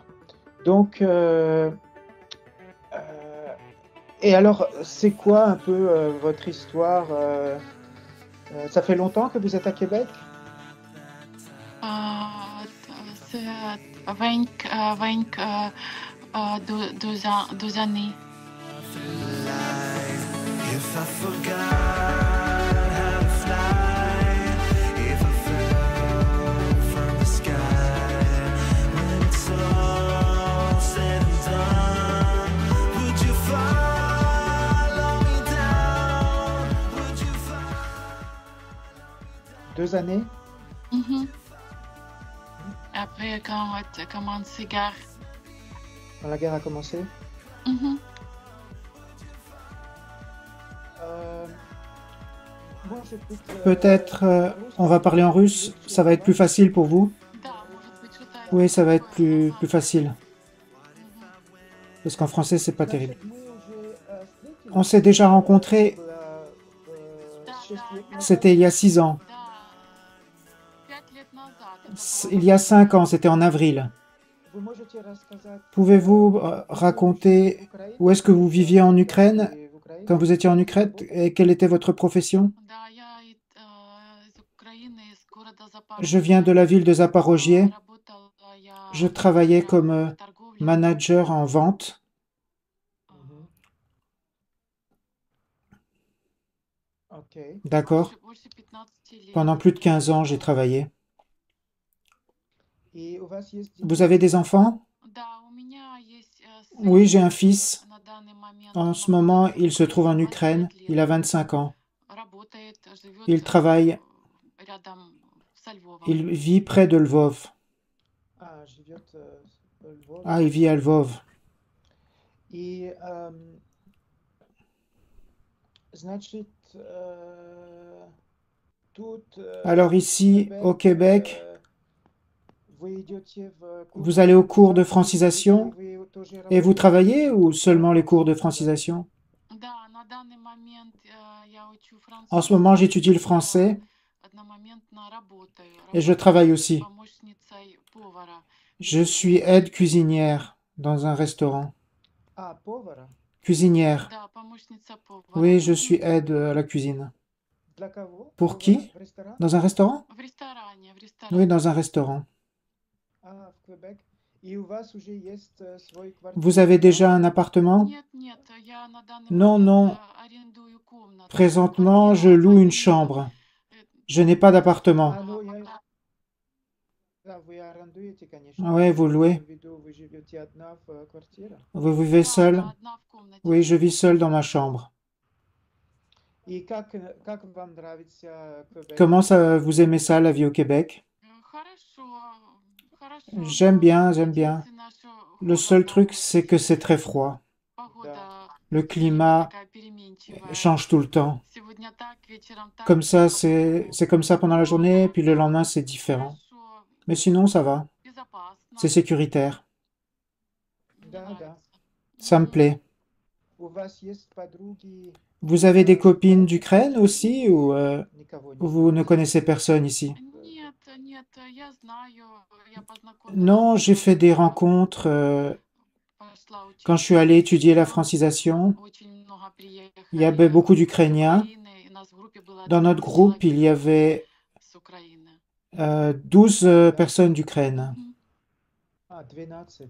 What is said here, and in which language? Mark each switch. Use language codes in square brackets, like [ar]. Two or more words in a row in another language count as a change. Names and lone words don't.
[fr] Donc, euh, et alors, c'est quoi un peu votre histoire? Ça fait longtemps que vous êtes à Québec? C'est 2 années. [en] If I forgot how to fly, if I fell from the sky, when it's all said and done, would you follow me down? Would you follow? [fr] 2 années? Mhm. Après, quand tu commences cigare. Quand la guerre a commencé? Mhm. Euh, Moi, j'écoute Peut-être on va parler en russe, ça va être plus facile pour vous. [ru] Да, может быть, что-то [fr] Oui, ça va être [ru] такое [fr] plus [ru] заладно. [fr] facile. Мгм. Parce qu'en français, c'est pas terrible. [ru] Значит, мы уже [fr] On [ru] встретились. [fr] s'est déjà [ru] Это [fr] rencontrés, [ru] было Да, 6 лет назад. [fr] c'était il y a 6 ans. [ru] да, 5 лет назад это было [fr] Il [ru] в [fr] y a cinq [ru] октябре. [fr] ans, c'était en avril. [ru] Вы можете рассказать, [fr] Pouvez-vous [ru] где вы жили в [fr] raconter où [ru] Украине, [fr] est-ce que vous viviez en [ru] когда [fr] Ukraine, [ru] были в [fr] quand [ru] Украине, [fr] vous étiez en [ru] где [fr] Ukraine, [ru] работали? [fr] et quelle était votre profession? [ru] Да, я из Украины, из города [fr] Je viens de [ru] Запорожье. [fr] la ville de Zaporozhye. [ru] Работала [fr] Je [ru] я [fr] travaillais comme [ru] менеджером в торговле. [fr] manager en vente. Mhm. Ok. D'accord. [ru] Больше 15 лет [fr] Pendant plus de [ru] я [fr] 15 ans, j'ai [ru] работала. [fr] travaillé. [ru] Et у вас есть [fr] Vous [ru] дети? [fr] avez des enfants? [ru] Да, у меня есть [fr] Oui, [ru] сын, [fr] j'ai un fils. [ru] на данный момент [fr] En [ru] он [fr] ce moment, [ru] находится в [fr] il se trouve [ru] Украине, [fr] en Ukraine. [ru] 25 [fr] Il [ru] лет, [fr] a 25 ans. [ru] работает, живет [fr] Il travaille, [ru] рядом со Львовом. [fr] il vit près de Lvov. [ru] Ah, живет в [fr] Ah, [ru] Львове. [fr] il vit à Lvov. [ru] И, значит, тут, [fr] Alors [ru] в [fr] ici, au [ru] Québec, [fr] Québec, [ru] вы идете в курс [fr] vous de allez au cours de francisation, [ru] и [fr] francisation [ru] вы тоже [fr] et vous [ru] работаете, [fr] travaillez [ru] или [fr] ou [ru] только [fr] seulement les cours de [ru] французский, да? [fr] francisation? [ru] Да, на данный момент я учу [fr] En ce moment, [ru] французский, [fr] j'étudie le [ru] и я [fr] français [ru] одномоментно работаю. [fr] et je [ru] Работаю [fr] travaille aussi. [ru] помощницей повара в [fr] Je suis [ru] пиццерии. [fr] aide cuisinière dans un restaurant. [ru] А, повара? [fr] Cuisinière. [ru] Да, помощница повара. [fr] Oui, je suis aide à la cuisine. [ru] Для кого? [fr] Pour [ru] Повара? [fr] qui? [ru] В ресторан? [fr] Dans un restaurant? [ru] В ресторане, в [fr] Oui, [ru] ресторане. [fr] dans un restaurant. [ru] А, в Квебек. И у вас уже есть свой [fr] Vous [ru] квартира, [fr] avez [ru] да? [fr] déjà un appartement? [ru] Нет, нет, я на данный [fr] Non, [ru] момент [fr] non. [ru] арендую комнату. [fr] Présentement, je [ru] Квартира [fr] loue une [ru] арендуется [fr] chambre. Je n'ai pas d'appartement. [ru] А, ну, пока. да, вы арендуете, конечно, [fr] Ouais, [ru] но [fr] vous [ru] я [fr] louez. [ru] имею в виду, вы живете одна в квартире. [fr] Vous vivez [ru] Да, [fr] seul? [ru] да, одна в комнате [fr] Oui, je vis [ru] живу. [fr] seul dans ma chambre. [ru] И как вам нравится Квебек? [fr] Comment ça, vous aimez ça, la vie au Québec? [ru] Хорошо, хорошо, [fr] J'aime [ru] но [fr] bien, j'aime bien. [ru] единственное, что [fr] Le seul [ru] холодно. [fr] truc, c'est que c'est très froid. [ru] Да. Погода [fr] Le [ru] все время [fr] climat [ru] такая переменчивая. [fr] change tout le temps. [ru] Сегодня так, вечером так, [fr] Comme ça, [ru] по-другому. [fr] c'est comme ça pendant la [ru] Но [fr] journée, puis le [ru] так, [fr] lendemain, c'est différent. [ru] хорошо, [fr] Mais sinon, ça va. C'est [ru] безопасно. [fr] sécuritaire. [ru] Мне Да, да. нравится. [fr] Ça me Мгм. plaît. [ru] У вас есть подруги [fr] Vous avez des [ru] в [fr] copines [ru] Украине [fr] d'Ukraine [ru] тоже [fr] aussi ou [ru] или никого нет? [fr] vous ne connaissez personne ici? [ru] Нет, нет, я знаю, я познакомилась [fr] Non, [ru] с [fr] j'ai fait des [ru] многими, [fr] rencontres [ru] пошла [fr] quand je [ru] учиться [fr] suis [ru] в [fr] allé étudier la [ru] институт, [fr] francisation. [ru] очень много [fr] Il y avait [ru] приехали [fr] beaucoup [ru] с [fr] d'Ukrainiens. [ru] Украины, у нас в группе было [fr] Dans notre [ru] 12 [fr] groupe, il [ru] человек [fr] y avait [ru] с Украины. [fr] 12 [ru] Да. [fr] personnes d'Ukraine. Мгм. [ru] А, 12.